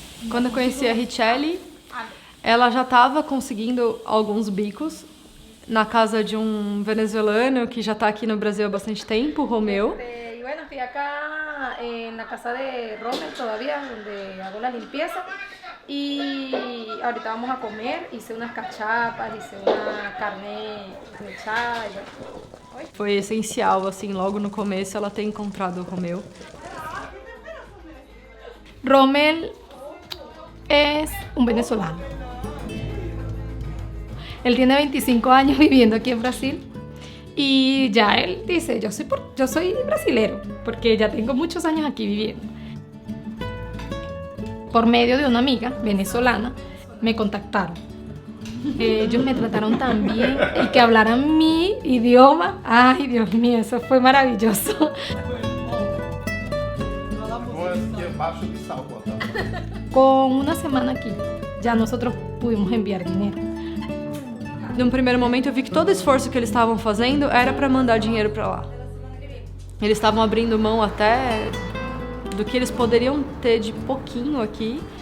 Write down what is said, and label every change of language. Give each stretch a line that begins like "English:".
Portuguese: Quando eu conheci a Richelle, ela já estava conseguindo alguns bicos na casa de um venezuelano que já está aqui no Brasil há bastante tempo, o Romeu.
Spanish: Y bueno, estoy acá en la casa de Rommel todavía, donde hago la limpieza. Y ahorita vamos a comer, hice unas cachapas, hice una carne mechada.
Portuguese: Foi essencial, assim, logo no começo ela ter encontrado o Romeu.
Spanish: Rommel es un venezolano. Él tiene 25 años viviendo aquí en Brasil y ya él dice, yo soy brasilero, porque ya tengo muchos años aquí viviendo. Por medio de una amiga venezolana me contactaron. Ellos me trataron tan bien y que hablaran mi idioma. Ay, Dios mío, eso fue maravilloso. Con una semana aquí, ya nosotros pudimos enviar dinero.
Portuguese: Num primeiro momento eu vi que todo o esforço que eles estavam fazendo era para mandar dinheiro para lá. Eles estavam abrindo mão até do que eles poderiam ter de pouquinho aqui.